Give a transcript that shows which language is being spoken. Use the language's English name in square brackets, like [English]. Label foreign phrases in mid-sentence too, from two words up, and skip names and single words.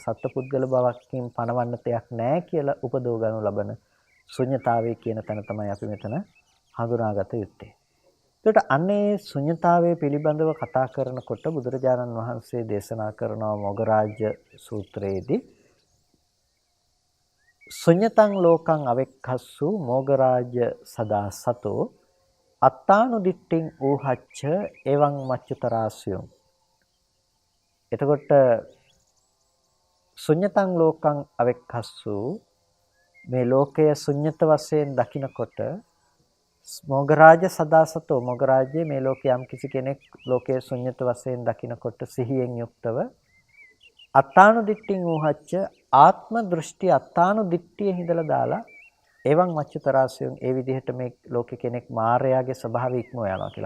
[Sinhala] සත්පුද්ගල භවකින් පණවන්න දෙයක් නැහැ කියලා උපදව ගන්නු ලබන ශුන්්‍යතාවය කියන තැන තමයි අපි මෙතන හඳුනාගත යුත්තේ. එතකොට අන්නේ ශුන්්‍යතාවය පිළිබඳව කතා කරනකොට බුදුරජාණන් වහන්සේ දේශනා කරනවා මොගරාජ සූත්‍රයේදී [Pali] ශුන්්‍යතං ලෝකං අවෙක්ඛස්සු මොගරාජ සදා සතෝ අත්තානුදිට්ඨින් ඌහච්ච එවං මච්චුතරාස්යෝ. [Sinhala] එතකොට [Pali] ශුන්්‍යතං ලෝකං අවෙක්ඛස්සු [Sinhala] මේ ලෝකය ශුන්්‍යත වශයෙන් දකිනකොට [Pali] මොගරාජ සදාසතෝ [Sinhala] මොගරාජයේ මේ ලෝකයේ යම් කිසි කෙනෙක් ලෝකයේ ශුන්්‍යත වශයෙන් දකිනකොට සිහියෙන් යුක්තව [Pali] අත්තානුදිට්ඨින් ඌහච්ච [Sinhala] ආත්ම දෘෂ්ටි අත්තානුදිට්ඨිය හිඳලා දාලා [Pali] එවං මච්චුතරාසයන් [Sinhala] ඒ විදිහට මේ ලෝකේ කෙනෙක් මායාවේ ස්වභාවය ඉක්මව යනවා කියලා.